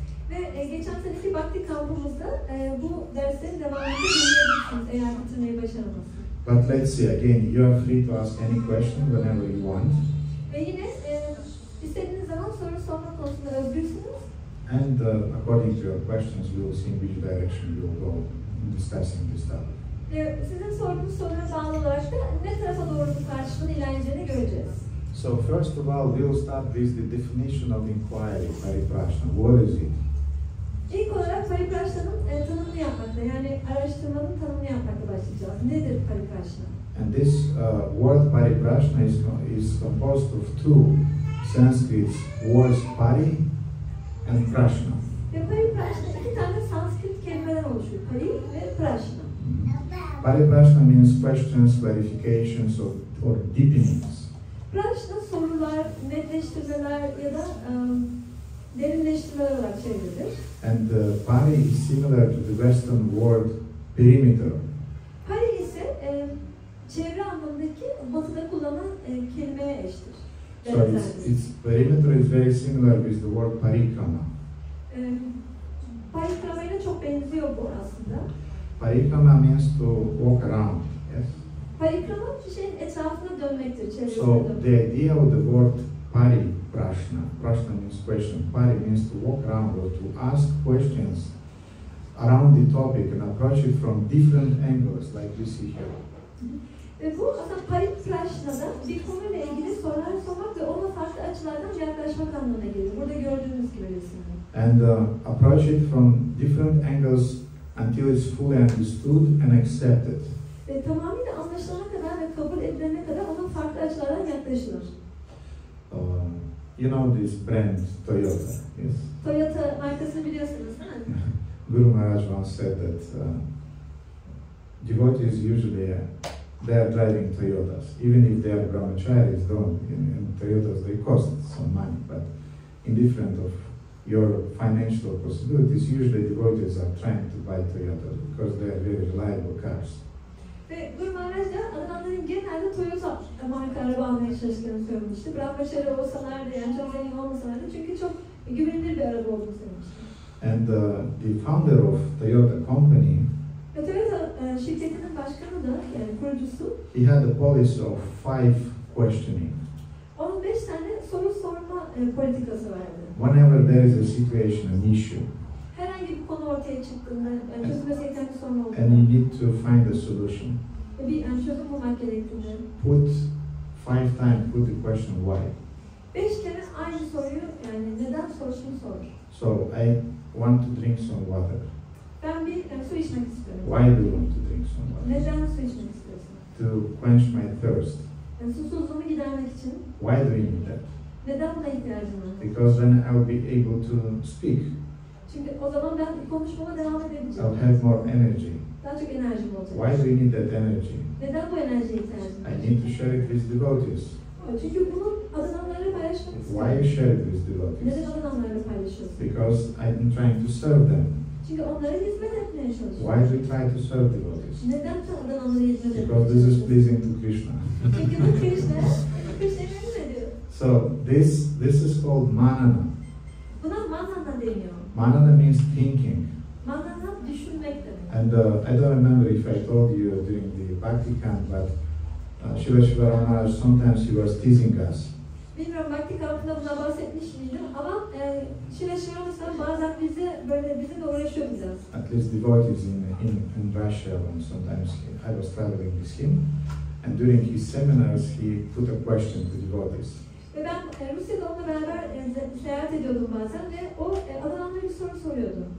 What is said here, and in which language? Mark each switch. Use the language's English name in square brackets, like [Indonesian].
[Turkish] Ve geçen seneki Bhakti kampımızda bu derslerin devamını dinleyebilirsiniz eğer bitirmeyi başaramazsınız. [English] But let's see again, you are free to ask any question whenever you want. [Turkish] Ve yine istediğiniz zaman soru sorma konusunda özgürsünüz. [English] And according to your questions, we will see in which direction we will go in discussing this topic. [Turkish] Sizin sorduğunuz sorulara bağlı olarak da ne tarafa doğru bu tartışmanın ilerleyeceğini göreceğiz. [English] So first of all, we will start with the definition of inquiry, paripraśnena. What is it? [Turkish] İlk olarak paripraśnena'nın tanımını yapmakla, yani araştırmanın tanımını yapmakla başlayacağız. Nedir paripraśnena? [English] And this word paripraśnena is composed of 2 Sanskrit words, pari and prashna. [Turkish] Ve paripraśnena 2 tane Sanskrit kelimeden oluşuyor. pari ve praśna. [English] Paripraśnena means questions, clarifications, or deepenings. [Turkish] Praśna sorular, netleştirmeler ya da derinleştirmeler olarak çevrilir. [English] And pari is similar to the Western word perimeter. [Turkish] Pari ise çevre anlamındaki batıda kullanılan kelimeye eştir. [English] So its perimeter is very similar with the word parikrama. [Turkish] Parikrama ile çok benziyor bu aslında. [English] Parikrama means to walk around. Yes. [Turkish] Parikrama bir şeyin etrafına dönmektir, çevresine So dönmek. [English] the idea of the word paripraśnena, prashna means question, pari means to walk around or to ask questions around the topic and approach it from different angles, like we see here. [Turkish] Ve bu aslında paripraśnada bir konuyla ilgili sorular sormak ve ona farklı açılardan yaklaşmak anlamına gelir. Burada gördüğünüz gibi resimde. [English] And approach it from different angles until it's fully understood and accepted. [Turkish] Ve tamamıyla anlaşılana kadar ve kabul edilene kadar ona farklı açılardan yaklaşılır. [English] You know this brand Toyota, yes? [Turkish] Toyota markasını biliyorsunuz değil mi? [English] Guru Maharaj once said that devotees usually they are driving Toyotas, even if they are brahmacharis. Don't in Toyotas they cost some money, but indifferent of your financial possibilities, usually devotees are trying to buy Toyotas because they are very reliable cars. [Turkish] Ve Guru Maharaj da adamların genelde Toyota marka araba almaya çalıştığını söylemişti. Brahmachari olsalar da yani çok zengin olmasalar da çünkü çok güvenilir bir araba olduğunu söylemişti. [English] And the founder of Toyota company, [Turkish] ve Toyota şirketinin başkanı da yani kurucusu, [English] he had a policy of 5 questioning. [Turkish] 15 tane soru sorma politikası vardı. [English] Whenever there is a situation, an issue, [Turkish] herhangi bir konu ortaya çıktığında, çözülmesi gereken bir sorun olduğunda, [English] and you need to find a solution, [Turkish] bir çözüm bulmak gerektiğinde, [English] put 5 times put the question why. [Turkish] 5 kere aynı soruyu yani neden sorusunu sor. [English] So I want to drink some water. [Turkish] Ben bir su içmek istiyorum. [English] Why do you want to drink some water? [Turkish] Neden su içmek istiyorsun? [English] To quench my thirst. [Turkish] Yani susuzluğumu gidermek için. [English] Why do you need that? [Turkish] Neden buna ihtiyacım var? [English] Because then I'll be able to speak. [Turkish] Çünkü o zaman ben konuşmama devam edebileceğim. [English] I'll have more energy. [Turkish] Daha çok enerjim olacak. [English] Why do you need that energy? [Turkish] Neden bu enerjiye ihtiyacım var? [English] I need to share it with devotees. [Turkish] Çünkü bunu adamlarla paylaşmak istiyorum. [English] Why you share it with devotees? [Turkish] Neden adamlarla paylaşıyorsun? [English] Because I'm trying to serve them. [Turkish] Çünkü onlara hizmet etmeye çalışıyorum. [English] Why do you try to serve devotees? [Turkish] Neden sen adamlara hizmet etmeye [English] Because this is pleasing to Krishna. [Turkish] Çünkü bu Krishna'ya memnun ediyor. [English] So this is called manana. [Turkish] Buna manana deniyor. [English] Manana means thinking. [Turkish] Manana düşünmek demek. [English] And I don't remember if I told you during the Bhakti camp, but Srila Maharaj, sometimes he was teasing us. [Turkish] Bilmiyorum Bhakti kampında buna bahsetmiş miydim ama Srila bazen bizimle uğraşıyor biraz. [English] At least devotees in Russia, and sometimes I was traveling with him, and during his seminars he put a question to devotees. [Turkish] Ve ben Rusya'da onunla beraber seyahat ediyordum bazen ve o adamlara bir soru soruyordu.